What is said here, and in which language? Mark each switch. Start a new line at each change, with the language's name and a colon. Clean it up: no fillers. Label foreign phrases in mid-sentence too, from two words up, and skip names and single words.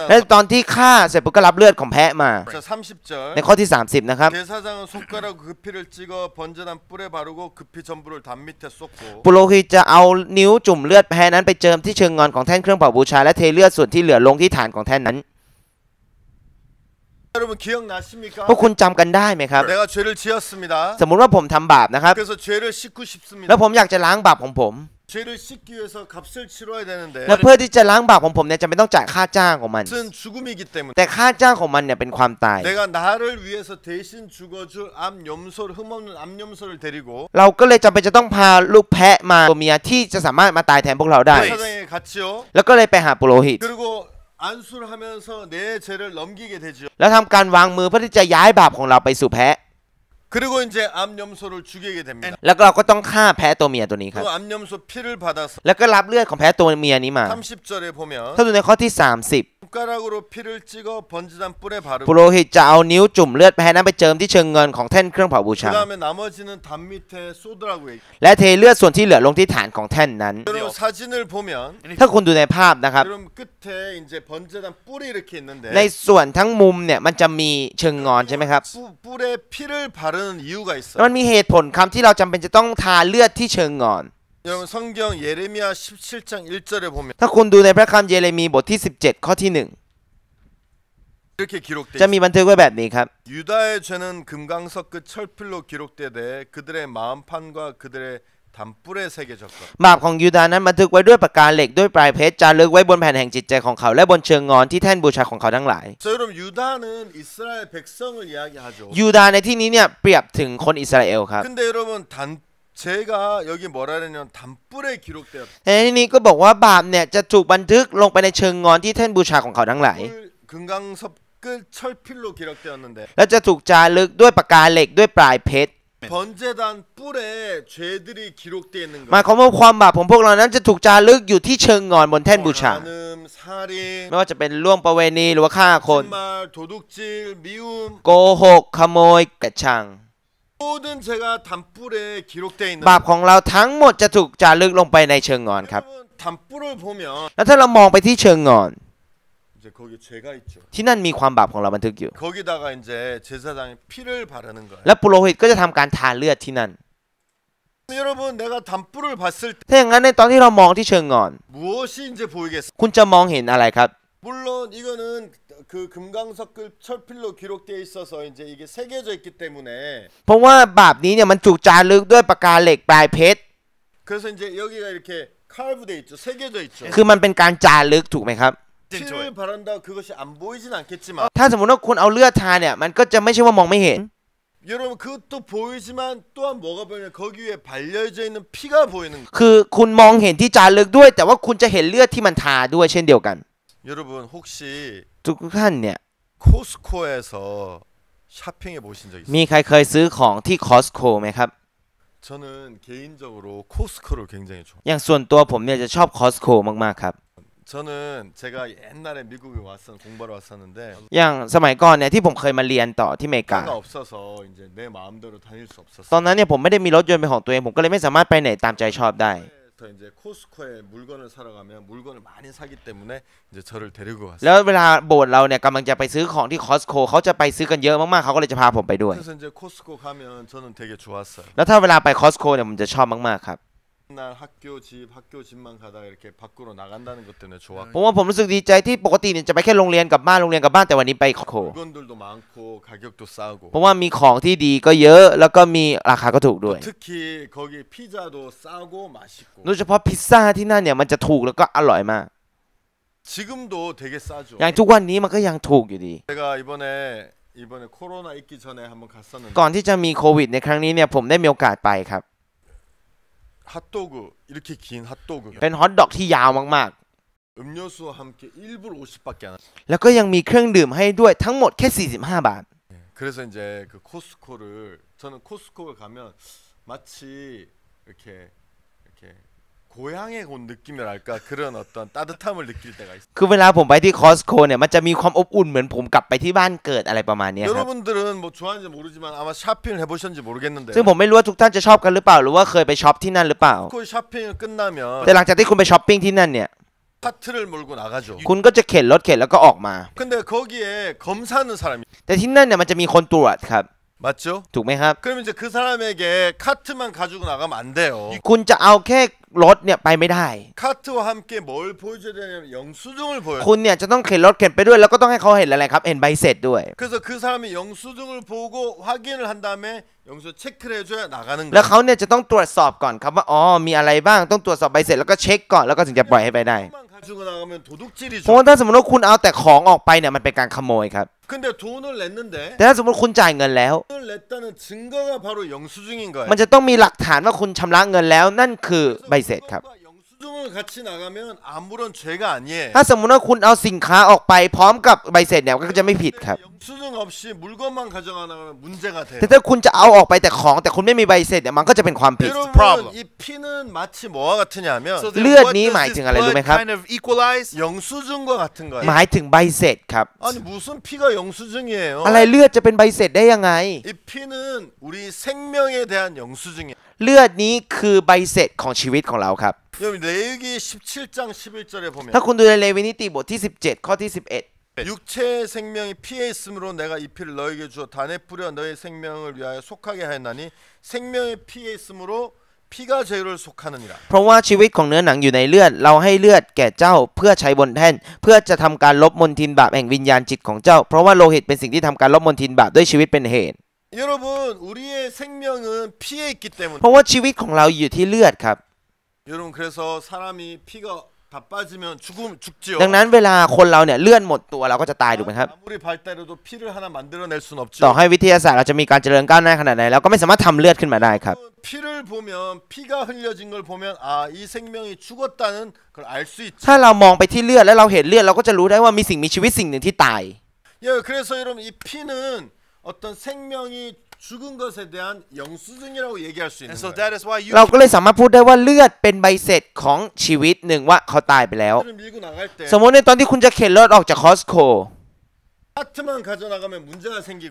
Thai: และตอนที่ฆ่าเสร็จปุ๊บก็รับเลือดของแพะมา
Korean: 자, 30절.
Thai: ในข้อที่ 30 นะครับ
Korean: 제사장은 손가락 그 피를 찍어 번제단 뿔에 바르고 그 피 전부를 담 밑에 쏟고
Thai: ปุโรหิตจะเอานิ้วจุ่มเลือดแพะนั้นไปเจิมที่เชิงงอนของแท่นเครื่องเผาบูชาและเทเลือดส่วนที่เหลือลงที่ฐานของแท่นนั้น
Korean: 여러분 기억나십니까?
Thai: พวกคุณจำกันได้ไหมครับ
Korean: 내가 죄를 지었습니다.
Thai: สมมุติว่าผมทำบาปนะครับ
Korean: 그래서 죄를 씻고
Thai: แล้
Korean: 싶습니다.
Thai: วผมอยากจะล้างบาปของผม
Korean: 죄를 씻기 위해서 값을 치러야 되는데
Thai: และเพื่อที่จะล้างบาปของผมเนี่ยจำเป็นต้องจ่ายค่าจ้างของมัน
Korean: 그것은 죽음이기 때문에
Thai: แต่ค่าจ้างของมันเนี่ยเป็นความตาย
Korean: 내가 나를 위해서 대신 죽어줄 암 염소를 흠없는 암 염소를 데리고
Thai: เราก็เลยจำเป็นจะต้องพาลูกแพะมาตัวเมียที่จะสามารถมาตายแทนพวกเราได้
Korean: 제사장에게 갔지요.
Thai: แล้วก็เลยไปหาปุโรหิต
Korean: 그리고 안수를 하면서 내 죄를 넘기게 되지요.
Thai: แล้วทำการวางมือเพื่อที่จะย้ายบาปของเราไปสู่แพะ
Korean: 그리고 이제 암 염소를 죽이게 됩니다.
Thai: แล้วก็เราก็ต้องฆ่าแพะตัวเมียตัวนี้ครับ
Korean: 그 암 염소 피를 받아서
Thai: แล้วก็รับเลือดของแพะตัวเมียนี้มา
Korean: 30절에 보면
Thai: ถ้าดูในข้อที่ 30
Korean: 손가락으로 피를 찍어 번제단 뿔에
Thai: ปุ
Korean: 바르고
Thai: โรหิตจะเอานิ้วจุ่มเลือดแพะนั้นไปเจิมที่เชิงเงินของแท่นเครื่องเผาบู
Korean: 그
Thai: ชา
Korean: 다음에 나머지는 담 밑에 쏟으라고 얘기.
Thai: และเทเลือดส่วนที่เหลือลงที่ฐานของแท่นนั้น
Korean: 여러분 사진을 보면
Thai: ถ้าคุณดูในภาพนะครับ
Korean: 그럼 끝에 이제 번제단 뿔이 이렇게 있는데
Thai: ในส่วนทั้งมุมเนี่ยมันจะมีเชิงงอนใช่ไหมครับ
Korean: 뿔에 피를 바르는 이유가
Thai: แล้ว
Korean: 있어요.
Thai: มันมีเหตุผลคำที่เราจำเป็นจะต้องทาเลือดที่เชิงงอน
Korean: 여러분 성경 예레미야 17장 1절에 보면
Thai: ถ้าคุณดูในพระคัมภีร์เยเรมีบทที่ 17 ข้อที่
Korean: 이렇게 기록돼
Thai: 1 จะ
Korean: 있어요.
Thai: มีบันทึกไว้แบบนี้ครับ
Korean: 유다의 죄는 금강석 끝 철필로 기록되되 그들의 마음판과 그들의 담뿔에 새겨졌고
Thai: บาปของยูดาห์นั้นบันทึกไว้ด้วยปากกาเหล็กด้วยปลายเพชรจารึกไว้บนแผ่นแห่งจิตใจของเขาและบนเชิงงอนที่แท่นบูชาของเขาทั้งหลาย
Korean: 자, 여러분 유다는 이스라엘 백성을 이야기하죠.
Thai: ยูดาห์ในที่นี้เนี่ยเปรียบถึงคนอิสราเอลครับ
Korean: 근데 여러분 제가 여기 뭐라 그러냐면 담뿔에 기록되었다.
Thai: ในที่นี้ก็บอกว่าบาปเนี่ยจะถูกบันทึกลงไปในเชิงงอนที่แท่นบูชาของเขาทั้งหลาย
Korean: 금강석 끝 철필로 기록되었는데
Thai: และจะถูกจารึกด้วยปากกาเหล็กด้วยปลายเพชร
Korean: 번제단 뿔에 죄들이 기록되어 있는
Thai: หมาย
Korean: 거예요.
Thai: ความว่าความบาปของพวกเรานั้นจะถูกจารึกอยู่ที่เชิงงอนบนแท่นบูชา
Korean: 간음, 살인,
Thai: ไม่ว่าจะเป็นล่วงประเวณีหรือว่าฆ่าคน
Korean: 거짓말, 도둑질, 미움
Thai: โกหกขโมยกระชัง
Korean: 모든 죄가 담뿔에 기록되어 있는
Thai: บาปของเราทั้งหมดจะถูกจารึกลงไปในเชิงงอนครับ
Korean: 여러분, 담뿔을 보면
Thai: แล้วถ้าเรามองไปที่เชิงงอน
Korean: 이제 거기 죄가 있죠.
Thai: ที่นั่นมีความบาปของเราบันทึกอยู่
Korean: 거기다가 이제 제사장이 피를 바르는 거예요.
Thai: และปุโรหิตก็จะทำการทาเลือดที่นั่น
Korean: 여러분 내가 담뿔을 봤을 때
Thai: ถ้าอย่างนั้นในตอนที่เรามองที่เชิงงอน
Korean: 무엇이 이제 보이겠어?
Thai: คุณจะมองเห็นอะไรครับ
Korean: 물론 이거는 그 금강석급 철필로 기록되어 있어서 이제 이게 새겨져 있기 때문에
Thai: เพราะว่าบาปนี้เนี่ยมันถูกจารึกด้วยปากกาเหล็กปลายเพชร
Korean: 그래서 이제 여기가 이렇게 칼브돼 있죠. 새겨져 있죠.
Thai: คือมันเป็นการจารึกถูกไหมครับ
Korean: 피를 바른다 그것이 안 보이진 않겠지만
Thai: ถ้าสมมติว่าคุณเอาเลือดทาเนี่ยมันก็จะไม่ใช่ว่ามองไม่เห็น
Korean: 여러분 그것도 보이지만 또한 뭐가 보이냐 거기 위에 발려져 있는 피가 보이는 거예요.
Thai: คือคุณมองเห็นที่จารึกด้วย แต่ว่าคุณจะเห็นเลือดที่มันทาด้วยเช่นเดียวกัน
Korean: 여러분 혹시
Thai: ทุกท่านเนี่ย
Korean: 코스코에서 쇼핑해 보신 적 있어요?
Thai: มีใครเคยซื้อของที่คอสโคไหมครับ
Korean: 저는 개인적으로 코스코를 굉장히 좋아해요.
Thai: อย่างส่วนตัวผมเนี่ยจะชอบคอสโคมากๆครับ
Korean: 저는 제가 옛날에 미국에 공부하러 왔었는데
Thai: อย่างสมัยก่อนเนี่ยที่ผมเคยมาเรียนต่อที่อเมริกา
Korean: 차가 없어서 이제 내 마음대로 다닐 수
Thai: ตอน
Korean: 없었어요.
Thai: นั้นเนี่ยผมไม่ได้มีรถยนต์เป็นของตัวเองผมก็เลยไม่สามารถไปไหนตามใจชอบได้
Korean: 이제 코스코에 물건을 사러 가면 물건을 많이 사기 때문에 이제 저를 데리고
Thai: แล้ว
Korean: 갔어요.
Thai: เวลาโบสถ์เราเนี่ยกำลังจะไปซื้อของที่คอสโคเขาจะไปซื้อกันเยอะมากๆเขาก็เลยจะพาผมไปด้วย
Korean: 그래서 이제 코스코 가면 저는 되게 좋았어요.
Thai: แล้วถ้าเวลาไปคอสโคเนี่ยผมจะชอบมากๆครับ
Korean: 맨날 학교 집만 가다가 이렇게 밖으로 나간다는 것 때문에
Thai: เพ
Korean: 좋았고
Thai: ราะว่าผมรู้สึกดีใจที่ปกติเนี่ยจะไปแค่โรงเรียนกับบ้านโรงเรียนกับบ้านแต่วันนี้ไปคอสโค
Korean: 물건들도 많고 가격도 싸고
Thai: เพราะว่ามีของที่ดีก็เยอะแล้วก็มีราคาก็ถูกด้วย
Korean: 특히 거기 피자도 싸고 맛있고
Thai: โดยเฉพาะพิซซ่าที่นั่นเนี่ยมันจะถูกแล้วก็อร่อยมาก
Korean: 지금도 되게 싸죠.
Thai: อย่างทุกวันนี้มันก็ยังถูกอยู่ดี
Korean: 제가 이번에 코로나 있기 전에 한번 갔었는데
Thai: ก่อนที่จะมีโควิดในครั้งนี้เนี่ยผมได้มีโอกาสไปครับ
Korean: 핫도그 이렇게 긴 핫도그
Thai: เป็นฮอทดอกที่ยาวมาก
Korean: 음료수와 함께 1불 50밖에 안
Thai: ๆ แล้วก็ยังมีเครื่องดื่มให้ด้วยทั้งหมดแค่45 บาท
Korean: 그래서 이제 그 코스코를 저는 코스코를 가면 마치 이렇게 고향에 온 느낌이랄까 그런 어떤 따뜻함을 느낄 때가 있어요.
Thai: คือเวลาผมไปที่คอสโคเนี่ยมันจะมีความอบอุ่นเหมือนผมกลับไปที่บ้านเกิดอะไรประมาณนี้ครับ
Korean: 여러분들은 뭐 좋아하는지 모르지만 아마 쇼핑을 해보셨는지 모르겠는데
Thai: ซึ่งผมไม่รู้ว่าทุกท่านจะชอบกันหรือเปล่าหรือว่าเคยไปช็อปที่นั่นหรือเปล่า
Korean: 코스코 쇼핑을 끝나면
Thai: แต่หลังจากที่คุณไปช้อปปิ้งที่นั่นเนี่ย
Korean: 카트를 몰고 나가죠.
Thai: คุณก็จะเข็นรถเข็นแล้วก็ออกมา
Korean: 근데 거기에 검사하는 사람이
Thai: แต่ที่นั่นเนี่ยมันจะมีคนตรวจครับ
Korean: 맞죠?
Thai: ถูกไหมครับ
Korean: 그럼 이제 그 사람에게 카트만 가지고 나가면 안 돼요.
Thai: คุณจะเอาแค่รถเนี่ยไปไม่ได้
Korean: 카트와 함께 뭘 보여줘야 되냐면 영수증을 보여요.
Thai: คุณเนี่ยจะต้องเข็นรถเข็นไปด้วยแล้วก็ต้องให้เขาเห็นอะไรครับเห็นใบเสร็จด้วย
Korean: 그래서 그 사람이 영수증을 보고 확인을 한 다음에 영수 체크를 해줘야 나가는
Thai: แล้ว
Korean: 거예요.
Thai: เขาเนี่ยจะต้องตรวจสอบก่อนครับว่าอ๋อมีอะไรบ้างต้องตรวจสอบใบเสร็จแล้วก็เช็คก่อนแล้วก็ถึงจะปล่อยให้ไปได้
Korean: 만 가지고 나가면
Thai: เพ
Korean: 도둑질이죠.
Thai: ราะว่าถ้าสมมติว่าคุณเอาแต่ของออกไปเนี่ยมันเป็นการขโมยครับ
Korean: 근데 돈을 냈는데
Thai: แต่ถ้าสมมติคุณจ่ายเงินแล้ว
Korean: 돈을 냈다는 증거가 바로 영수증인 거예요.
Thai: มันจะต้องมีหลักฐานว่าคุณชำระเงินแล้วนั่นคือใบเสร็จครับ
Korean: 그것과 영수증을 같이 나가면 아무런 죄가 아니에요.
Thai: ถ้าสมมติว่าคุณเอาสินค้าออกไปพร้อมกับใบเสร็จเนี่ยก็จะไม่ผิดครับ
Korean: 영수증 없이 물건만 가져가면 문제가 돼요.
Thai: แต่ถ้าคุณจะเอาออกไปแต่ของแต่คุณไม่มีใบเสร็จเนี่ยมันก็จะเป็นความผิด
Korean: 여러분 이 피는 마치 뭐와 같으냐면
English: So then
Thai: เลือด
English: what
Thai: นี้
English: does
Thai: หมาย
English: this
Thai: ถึงอะไรรู้
English: blood
Thai: ไหมครับ
English: kind of equalize?
Korean: 영수증과 같은 거예요.
Thai: หมายถึงใบเสร็จครับ
Korean: 아니 무슨 피가 영수증이에요?
Thai: อะไรเลือดจะเป็นใบเสร็จได้ยังไง
Korean: 이 피는 우리 생명에 대한 영수증이에요.
Thai: เลือดนี้คือใบเสร็จของชีวิตของเราครับ
Korean: 여러분 레위기 17장 11절에 보면
Thai: ถ้าคุณดูในเลวีนิติบทที่17ข้อที่11
Korean: 육체 생명이 피에 있으므로 내가 이 피를 너에게 주어 단에 뿌려 너의 생명을 위하여 속하게 하였나니 생명의 피에 있으므로 피가 죄를 속하느니라.
Thai: เพราะว่าชีวิตของเนื้อหนังอยู่ในเลือดเราให้เลือดแก่เจ้าเพื่อใช้บนแท่นเพื่อจะทำการลบมลทินบาปแห่งวิญญาณจิตของเจ้าเพราะว่าโลหิตเป็นสิ่งที่ทำการลบมลทินบาปด้วยชีวิตเป็นเหตุ
Korean: 여러분 우리의 생명은 피에 있기 때문에
Thai: เพราะว่าชีวิตของเราอยู่ที่เลือดครับ
Korean: 여러분 그래서 사람이 피가 다 빠지면 죽지요.
Thai: ดังนั้นเวลาคนเราเนี่ยเลื่อนหมดตัวเราก็จะตายถูกไหมครับ
Korean: 아무리 발달해도 피를 하나 만들어낼 순
Thai: ต่อ
Korean: 없죠.
Thai: ให้วิทยาศาสตร์เราจะมีการเจริญก้าวหน้าขนาดไหนเราก็ไม่สามารถทำเลือดขึ้นมาได้ครับ
Korean: 피를 보면 피가 흘려진 걸 보면 아 이 생명이 죽었다는 걸 알 수 있죠.
Thai: ถ้าเรามองไปที่เลือดแล้วเราเห็นเลือดเราก็จะรู้ได้ว่ามีสิ่งมีชีวิตสิ่งหนึ่งที่ตาย
Korean: 예, 그래서 여러분 이 피는 어떤 생명이 죽은 것에 대한 영수증이라고 얘기할 수 있는
English: And so
Korean: 거예요.
English: that is why you
Thai: เราก็เลยสามารถพูดได้ว่าเลือดเป็นใบเสร็จของชีวิตหนึ่งว่าเขาตายไปแล้ว
Korean: 피를 밀고 나갈 때
Thai: สมมติในตอนที่คุณจะเข็นรถออกจากคอสโค
Korean: 카트만 가져나가면 문제가 생기고